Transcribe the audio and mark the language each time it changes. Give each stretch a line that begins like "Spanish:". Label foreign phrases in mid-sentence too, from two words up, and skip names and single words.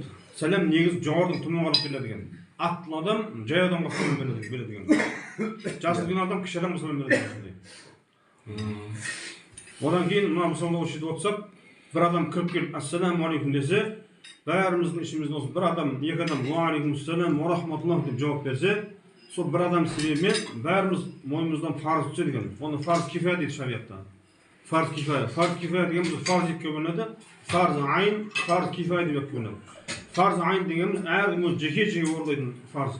Kazakh: Сәлем негізі жоғарыдан төмен қарап беріледі екен. Аттыл адам жай адамға сәлем береді екен. Жасы үлкен адам кіші адамға сәлем береді екен. Одан кейін мына мысалға осы жерде отырсақ, бір адам кіріп келіп
Arabic: السلام عليكم
Kazakh: десе, бәріміздің ішімізде осы бір адам, екі адам
Arabic: وعليكم السلام ورحمة الله
Kazakh: деп жауап берсе, сол бір адам себебімен бәріміз мойнымыздан парыз түседі екен. Оны
Arabic: فرض كفاية
Kazakh: дейді шариғатта.
Arabic: فرض كفاية
Kazakh: дегеніміз фарз екіге бөлінеді.
Arabic: فرض عين, فرض كفاية
Kazakh: деп бөлінеді.
Arabic: فرض عين
Kazakh: дегеніміз әркім өз жеке орындайтын фарз.